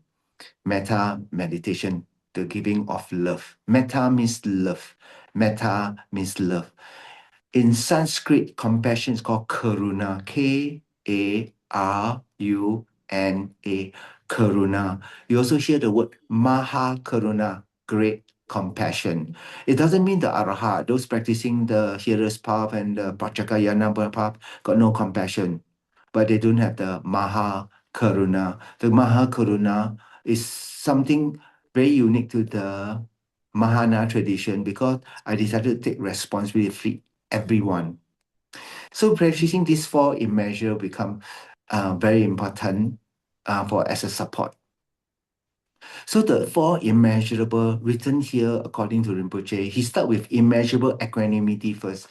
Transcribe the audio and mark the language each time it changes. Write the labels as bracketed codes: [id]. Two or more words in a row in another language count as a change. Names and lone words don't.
[en] Metta meditation, the giving of love. Metta means love. Metta means love. In Sanskrit, compassion is called karuna. Karuna. Karuna. You also hear the word [sa] maha karuna, [en] great compassion. It doesn't mean the arahat, those practicing the hearer's path and the pratyakayana path, got no compassion, but they don't have the [sa] maha karuna. [en] The [sa] maha karuna [en] is something very unique to the Mahana tradition because I decided to take responsibility for everyone. So practicing these four in measure become very important for as a support. So the four immeasurable written here according to Rinpoche, he start with immeasurable equanimity first.